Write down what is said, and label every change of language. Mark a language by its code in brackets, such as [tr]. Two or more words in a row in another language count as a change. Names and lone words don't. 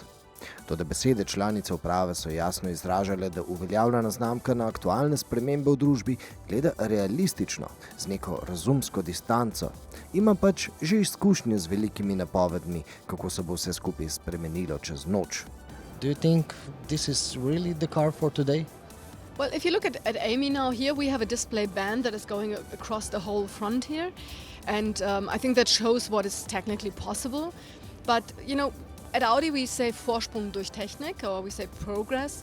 [sl] Toda besede članice uprave so jasno izražale, da uveljavljena znamka na aktualne spremembe v družbi gleda realistično, z neko razumsko distanco. Ima pač že izkušnje z velikimi napovedmi, kako se bo vse skupaj spremenilo čez noč. [en] Do you think this is really the car for today? Well, if you look at A-MI now, here we have a display band that is going across the whole front here. And I think that shows what is technically possible. But, at Audi we say [de] Vorsprung durch Technik, [en] or we say progress.